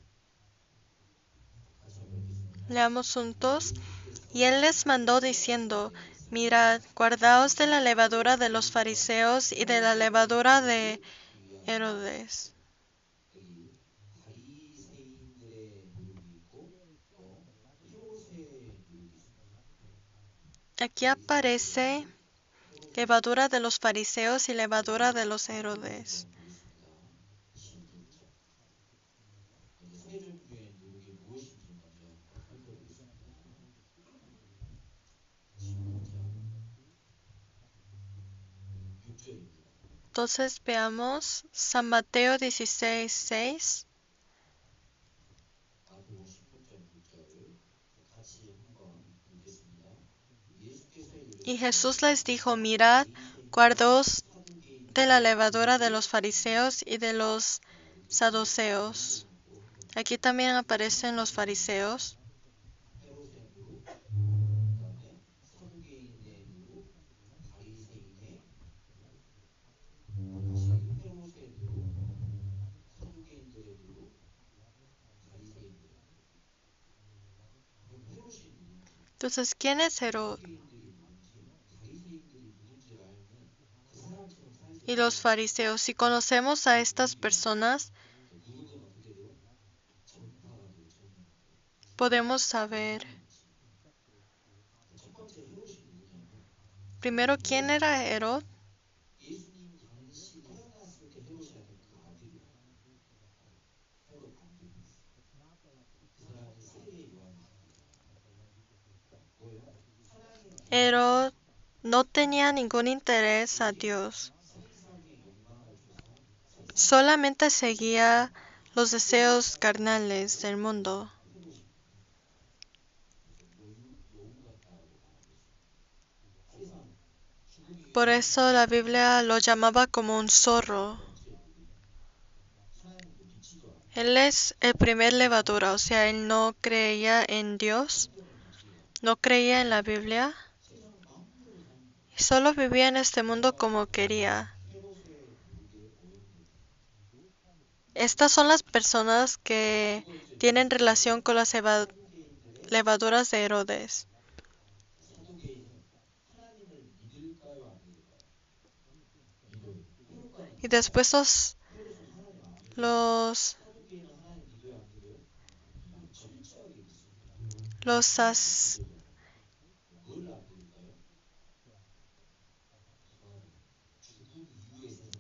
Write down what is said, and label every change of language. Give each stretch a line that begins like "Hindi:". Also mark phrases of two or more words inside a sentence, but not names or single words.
Korean: 같이 한번 읽겠습니다.
Spanish: Leamos juntos. Y él les mandó diciendo, mirad, guardaos de la levadura de los fariseos y de la levadura de Herodes.
Korean: 여기 바리새인들의 누룩이 있고 또 헤롯의 누룩이 있습니다.
Spanish: Aquí aparece levadura de los fariseos y levadura de los Herodes.
Korean: 있습니다. 16절. 먼저 세 종류의 누룩이 무엇인지 먼저 살펴보겠습니다. 16장 6절입니다.
Spanish: Entonces veamos San Mateo 16:6.
Korean: 마태복음 16장 6절 같이 한번 읽겠습니다. 예수께서
Spanish: Y
Korean: 이르시되
Spanish: Jesús les dijo, mirad, guardaos de la levadura de los fariseos y de los saduceos. Aquí también aparecen los fariseos.
Korean: 헤롯의 누룩, 그다음에 사두개인의 누룩, 바리새인의 다시 헤롯의 누룩, 사두개인들의 누룩, 바리새인들의 누룩. 그럼 헤롯이 누군지,
Spanish: Entonces, ¿quién es Herod?
Korean: 사두개인들이 누군지, 바리새인들이 누군지를 알면 그 사람처럼 살지
Spanish: Y los fariseos. Si conocemos a estas personas,
Korean: 누룩은 어떻게 돼요? 전파가 돼요. 전파.
Spanish: podemos saber
Korean: 첫 번째 헤롯이 누구냐면
Spanish: primero quién era Herod.
Korean: 예수님 당시 태어났을 때 헤롯이한테 그 아들이에요. 헤롯 안티파스. 그 사람은 세례 요한이십니다. 뭐예요? 사랑의
Spanish: Herod no tenía ningún interés a Dios.
Korean: 세상의 욕망을 쫓아
Spanish: Solamente seguía los deseos carnales del mundo.
Korean: 여우 같다라고 말하고 있습니다. 세상 죽음이
Spanish: Por eso la Biblia lo llamaba como un zorro.
Korean: 하나님도 믿지도 않고
Spanish: Él es el primer levadura, o sea, él no creía en Dios, no creía en la Biblia,
Korean: 세상 마음대로 삽니다.
Spanish: y solo vivía en este mundo como quería.
Korean: 헤롯의 누룩에 오염된
Spanish: Estas son las personas que tienen relación con las
Korean: 사두개인들의
Spanish: levaduras de Herodes.
Korean: 사두개인은 하나님을 믿을까요 안 믿을까요? 믿어요. 헤롯과는
Spanish: Y después
Korean: 헤롯은 하나님 안 믿어요.
Spanish: los,
Korean: 사두개인은 하나님 믿어요 안 믿어요? 철저하게 믿습니다.
Spanish: los sas-
Korean: 뭘 안 믿을까요? 죽음 이후의 세상.